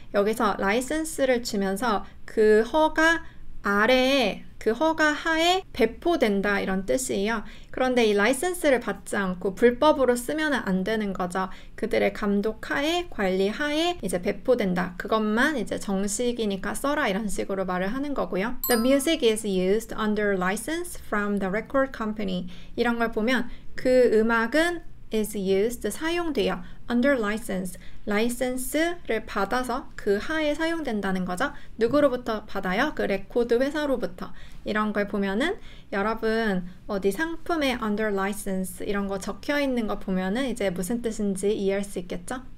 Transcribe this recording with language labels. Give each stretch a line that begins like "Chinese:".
Korean: 여기서 라이센스를 주면서 그 허가 아래에 그 허가 하에 배포된다 이런 뜻이에요. 그런데 이 라이센스를 받지 않고 불법으로 쓰면 안 되는 거죠. 그들의 감독 하에, 관리 하에 이제 배포된다. 그것만 이제 정식이니까 써라 이런 식으로 말을 하는 거고요.
English: The music is used under license from the record company.
Korean: 이런 걸 보면 그 음악은
English: is used,
Korean: 사용돼요.
English: under license,
Korean: 라이센스를 받아서 그 하에 사용된다는 거죠. 누구로부터 받아요? 그 레코드 회사로부터. 이런 걸 보면은 여러분 어디 상품에
English: under license
Korean: 이런 거 적혀 있는 거 보면은 이제 무슨 뜻인지 이해할 수 있겠죠?